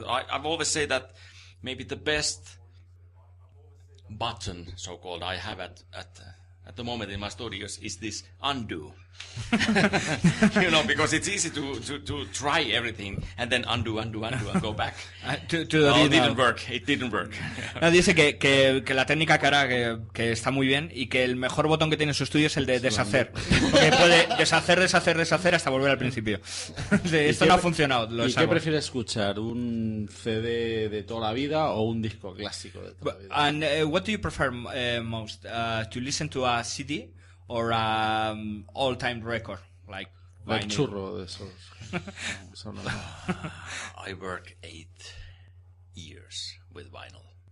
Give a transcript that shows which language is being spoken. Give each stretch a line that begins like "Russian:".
English: I've always said that maybe the best button, so-called, I have at the moment in my studios is this undo. Because it's easy to try everything and then undo and go back. To the Well, it didn't work.
Spanish: No, dice que la técnica que hará que está muy bien y que el mejor botón que tiene en su estudio es el de deshacer. Porque puede deshacer hasta volver al principio. Esto no ha funcionado. ¿Y qué prefieres escuchar? ¿Un CD de toda la vida o un disco clásico de toda la vida?
English: And what do you prefer most? To listen to a CD or all-time record? Like
Spanish: El
English: vinyl?
Spanish: churro de esos.
English: I worked 8 years with vinyl.